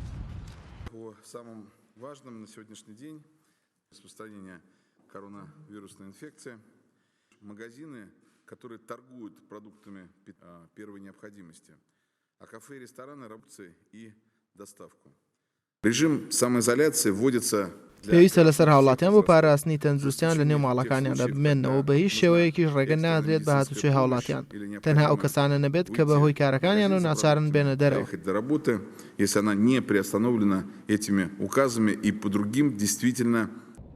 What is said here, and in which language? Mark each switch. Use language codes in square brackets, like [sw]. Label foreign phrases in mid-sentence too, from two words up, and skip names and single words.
[ru] По самым важным на сегодняшний день распространение коронавирусной инфекции. Магазины, которые торгуют продуктами первой необходимости, а кафе и рестораны работают и доставку. Режим самоизоляции вводится. [ckb] پێویستە لەسەر هاوڵاتیان بۆ پاراستنی تەندروستیان لە نێو ماڵەکانیاندا بمێنەوە بە هیچ شێوەیەکیش ڕێگە نادرێت بە هاتوچۆی هاوڵاتیان تەنها ئەو کەسانە نەبێت کە بەهۆی کارەکانیان و ناچارن بێنە دەرەوە. [ru] До работы, если она не приостановлена этими указами и по другим действительно